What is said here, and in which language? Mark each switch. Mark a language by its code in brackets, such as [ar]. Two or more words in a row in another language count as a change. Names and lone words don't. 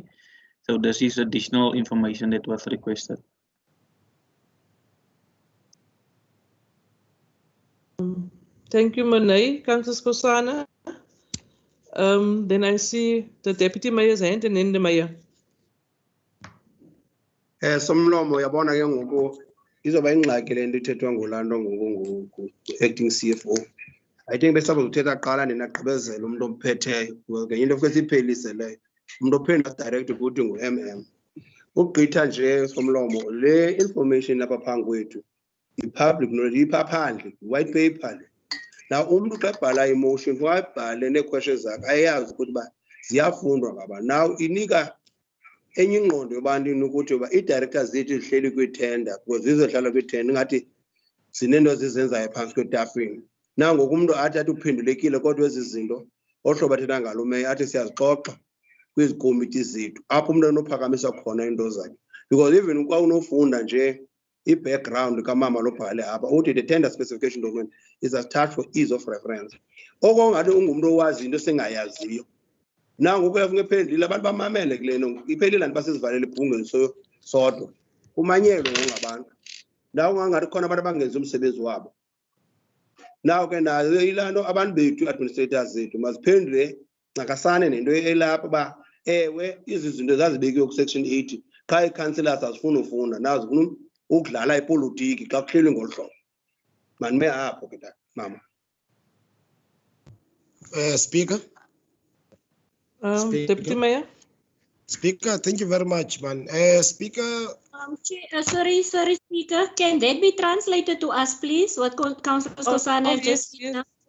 [en] So this is additional information that was requested. Thank you, Manay. Councillor Skosana. Then I see the Deputy Mayor's hand and then the Mayor. [xh] Somlomo yabona ke ngoku izoba ingxaki le nto ithethwa ngolando ngoku [en] acting CFO. I think [xh] besaba uthetha qala nina gqibezela umuntu ophetheyo ngenye into futhi siphelise leyo. Umuntu ophendula direct ukuthi ngu-MM. Ukugqitha nje somlomo le information lapha phambi kwethu [en] i-public knowledge [xh] ipha phandle [en] white paper [xh] le. Now umuntu xa ebhala emotion wayibhale nee-questions zakhe ayazi ukuthi uba ziyafundwa ngaba. Now inika enye ingqondo yobantwini ukuthi uba ii-directors zethu zihleli kwii-tender because zizohlala kwii-tender ingathi zineento zizenzayo phantsi kwetafini. Now ngoku umuntu athi uphendulekile kodwa ezi zinto ohlobo athetha ngalo meya athi siyazixoxa kwizikomiti zethu apho umuntu anophakamisa khona into zakhe. [en] Because even [xh] xa unofunda nje i-background kamama lobhale apha uthi [en] the tender specification document is attached for ease of reference. [xh] Okongathi ungumntu owazi into sengayaziyo. Now ngoku yafuneka ephendulile abantu bamamele kule nto iphelile nto basizivalele ibhungeni sodwa kumanyelwe ngabantu. Now ungangathi khona abantu abangenzi umsebenzi wabo. Now ke nayo ilaa nto abantu bethu administrators zethu maziphendule ncakasane nento elapha uba ewe izi zinto zazibekiwe ku-section 80 qha ii-councillors azifuna ufunda nazo zifuna ukudlala ipolitiki xa kuhlelwe ngolu hlobo. Manime apho ke mama. [en] Speaker. Deputy Mayor. Speaker, thank you very much, man. Speaker. Sorry, Speaker. Can that be translated to us, please? What Councillor Skosana just said.